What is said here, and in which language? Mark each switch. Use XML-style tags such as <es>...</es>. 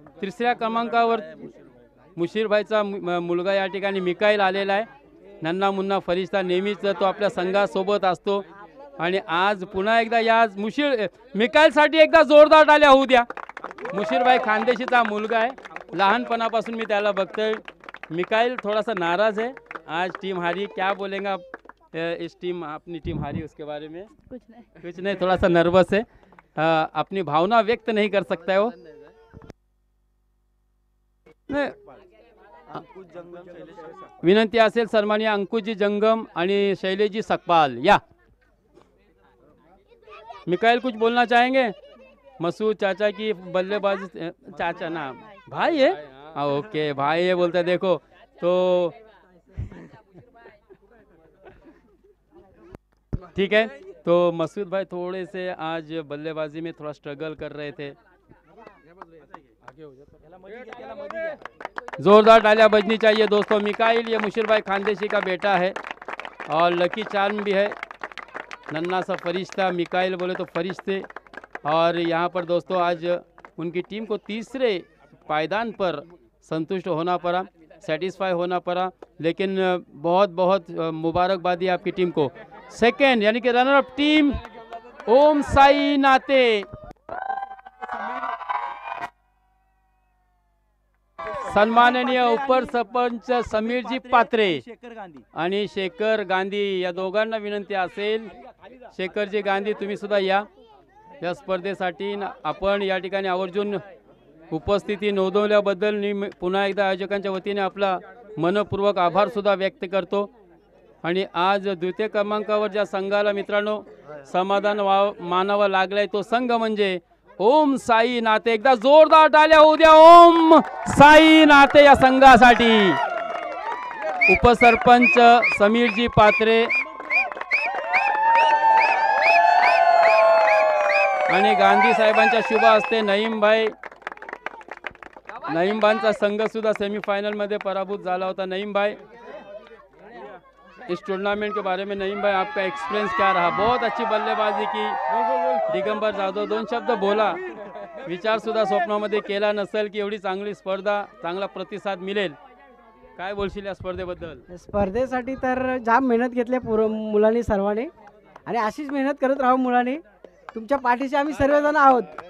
<mr>तिसऱ्या क्रमांकावर मुशीरभाईचा मुलगा या ठिकाणी मिकाईल आलेला आहे. नन्ना मुन्ना फरिश्ता नेहमीच तो आपल्या संघासोबत असतो आणि आज पुन्हा एकदा या मिकाईलसाठी एकदा जोरदार टाळ्या होऊ द्या. मुशीरभाई खानदेशीचा मुलगा आहे, लहानपणापासून मी त्याला बघतोय.</mr> <hi>मिकाईल थोड़ा सा नाराज है, आज टीम हारी, क्या बोलेंगे आप इस टीम अपनी टीम हारी उसके बारे में? कुछ नहीं, थोड़ा सा नर्वस है, अपनी भावना व्यक्त नहीं कर सकता है वो.</hi> <mr>विनंती असेल सन्माननीय अंकुशजी जंगम आणि शैलेशजी सकपाल या.</mr> <hi>मिकाइल कुछ बोलना चाहेंगे? मसूद चाचा की बल्लेबाजी, चाचा ना भाई है, हाँ ओके भाई है बोलते देखो तो ठीक है. तो मसूद भाई थोड़े से आज बल्लेबाजी में थोड़ा स्ट्रगल कर रहे थे. जोरदार तालियां बजनी चाहिए दोस्तों. मिकाइल ये मुशीर भाई खानदेशी का बेटा है और लकी चार्म भी है. नन्ना सा फरिश्ता, मिकाइल बोले तो फरिश्ते. और यहाँ पर दोस्तों आज उनकी टीम को तीसरे पायदान पर संतुष्ट होना पड़ा, सेटिस्फाई होना पड़ा, लेकिन बहुत बहुत मुबारकबादी आपकी टीम को. सेकेंड यानी कि रनर अप टीम ओम साई नाते.</hi> <mr>सन्माननीय उपसरपंच समीरजी पात्रे आणि शेखर गांधी या दोघांना विनंती असेल. शेखरजी गांधी तुम्ही सुद्धा या स्पर्धेसाठी. आपण या ठिकाणी आवर्जून उपस्थिती नोंदवल्याबद्दल मी पुन्हा एकदा आयोजकांच्या वतीने आपला मनपूर्वक आभार सुद्धा व्यक्त करतो. आणि आज द्वितीय क्रमांकावर ज्या संघाला मित्रांनो समाधान मानावं लागलंय तो संघ म्हणजे ओम साई नाते. एकदा जोरदार टाळ्या होऊ द्या ओम साई नाते या संघासाठी. उपसरपंच समीरजी पात्रे आणि गांधी साहेबांच्या शुभ हस्ते नईमबाईंचा संघ सुद्धा सेमीफाइनल मध्ये पराभूत झाला होता.</mr> <hi>नईम भाई, इस टूर्नामेंट के बारे में नईम भाई आपका एक्सपीरियंस क्या रहा? बहुत अच्छी बल्लेबाजी की.</hi> <mr>दिगंबर जाधव 2 शब्द बोला. विचार सुद्धा स्वप्नामध्ये केला नसेल की एवढी चांगली स्पर्धा, चांगला प्रतिसाद मिळेल. काय बोलशील या स्पर्धेबद्दल? स्पर्धेसाठी तर जाम मेहनत घेतली मुलांनी सर्वांनी, आणि अशीच मेहनत करत राहू मुलांनी. तुमच्या पाठीशी आम्ही सर्वजण आहोत.</mr>